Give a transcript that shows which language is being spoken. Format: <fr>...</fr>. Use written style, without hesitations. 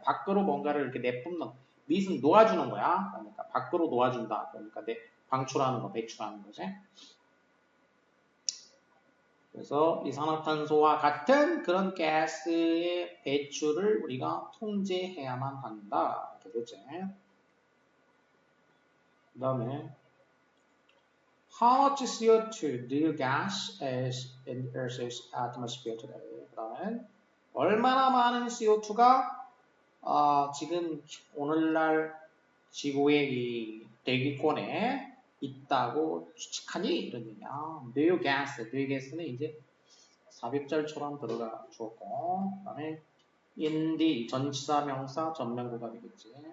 <ko>밖으로 뭔가를 이렇게 내뿜는 밑은 놓아주는 거야. 그러니까 밖으로 놓아준다. 그러니까 방출하는 거, 배출하는 거지. 그래서 이산화탄소와 같은 그런 가스의 배출을 우리가 통제해야만 한다. 이렇게 되지. 그 다음에</ko> <en>How much CO2 do you gas is in Earth's atmosphere today?</en> <ko>그 다음에 얼마나 많은 CO2가 지금 오늘날 지구의 이 대기권에 있다고 추측하니? 이런 얘기야.</ko> <en>Do you gas</en> <ko>는 이제 삽입절처럼 들어가 주었고, 그 다음에 인디 전치사 명사 전면구가 되겠지.</ko>